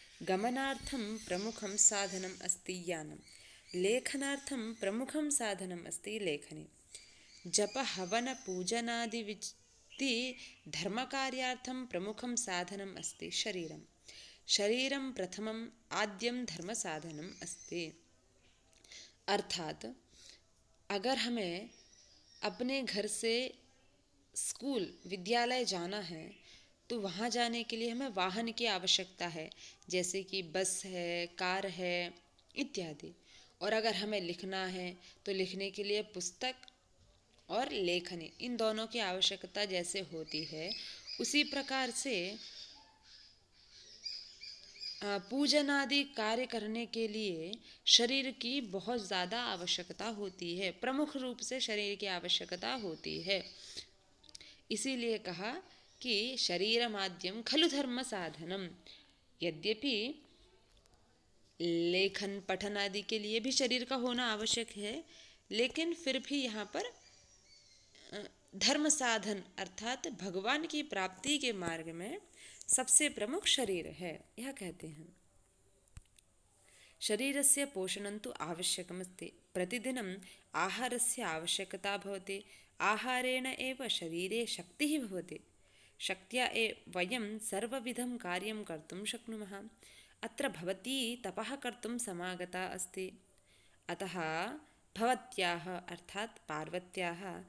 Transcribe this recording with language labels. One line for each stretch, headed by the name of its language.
Sanskrit: गमनार्थं प्रमुखं साधनम् अस्ति यानं। लेखनार्थं प्रमुखं साधनम् अस्ति लेखनी। जप हवन पूजनादिविधि धर्मकार्यार्थं प्रमुखं साधनम् अस्ति शरीरं। शरीरं प्रथमम् आद्यं धर्मसाधनम् अस्ति।
Hindi: अर्थात अगर हमें अपने घर से स्कूल विद्यालय जाना है तो वहाँ जाने के लिए हमें वाहन की आवश्यकता है, जैसे कि बस है, कार है इत्यादि। और अगर हमें लिखना है तो लिखने के लिए पुस्तक और लेखनी, इन दोनों की आवश्यकता जैसे होती है, उसी प्रकार से पूजन आदि कार्य करने के लिए शरीर की बहुत ज़्यादा आवश्यकता होती है। प्रमुख रूप से शरीर की आवश्यकता होती है। इसीलिए कहा कि
Sanskrit: शरीर माध्यम खलु धर्म साधनम।
Hindi: यद्यपि लेखन पठन आदि के लिए भी शरीर का होना आवश्यक है, लेकिन फिर भी यहाँ पर धर्म साधन अर्थात भगवान की प्राप्ति के मार्ग में सबसे प्रमुख शरीर है, यह कहते हैं।
Sanskrit: शरीरस्य पोषणं तु आवश्यकमस्ति। प्रतिदिनम् आहारस्य आवश्यकता भवति। आहारेण एव शरीरे शक्तिः भवति। शक्त्या वयं सर्वविधं कार्यं कर्तुं शक्नुमः। अत्र भवती तपः कर्तुं समागता अस्ति। अतः भवत्याः अर्थात् पार्वत्याः